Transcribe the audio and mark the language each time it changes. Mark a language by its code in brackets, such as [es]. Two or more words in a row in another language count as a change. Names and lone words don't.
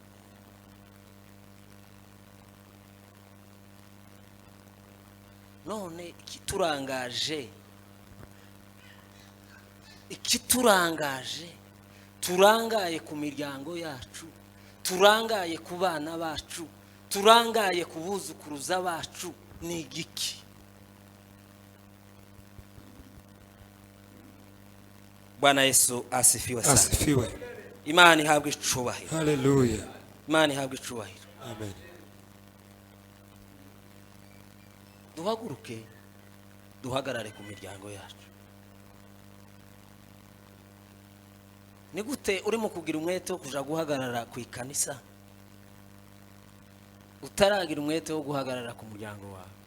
[rw] None ikiturangaje turangaye ku miryango yacu, turangaye ku bana bacu, turangaye ku buzukuruza bacu ni igiki? [sw] Bwana Yesu asifiwe sana. Asifiwe. [rw] Imana ihabwe icubahiro. Hallelujah. Imana ihabwe icubahiro. Amen. Duhaguruke duhagarare ku miryango yacu. Ni gute urimo kugira umwete wo kuja guhagarara ku ikanisa utaragira umwete wo guhagarara ku muryango wawe?